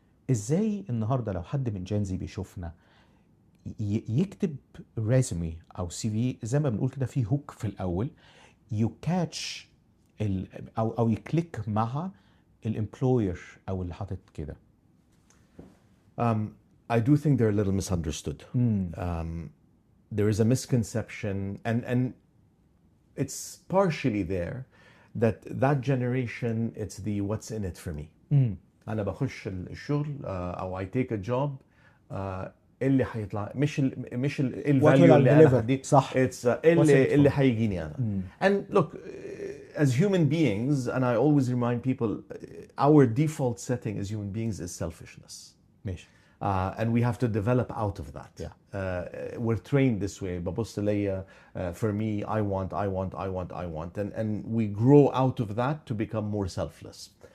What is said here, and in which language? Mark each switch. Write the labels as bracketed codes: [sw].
[ar] ازاي النهارده لو حد من جنزي بيشوفنا يكتب ريزومي او سي في زي ما بنقول كده في هوك في الاول يو كاتش او يكليك مع الامبلوير او اللي حاطط كده؟ [en] I do think they're a little misunderstood. There is a misconception, and it's partially there, that generation, it's the what's in it for me. [ar] أنا بخش الشغل أو [en] I take a job [ar] اللي هيطلع مش الفاليو اللي أنا هديه، صح. it's اللي هيجيني أنا. [en] And look, as human beings, and I always remind people, our default setting as human beings is selfishness. [ar] ماشي. [en] And we have to develop out of that. Yeah. We're trained this way. [ar] ببص ليا, [en] for me, I want. And we grow out of that to become more selfless.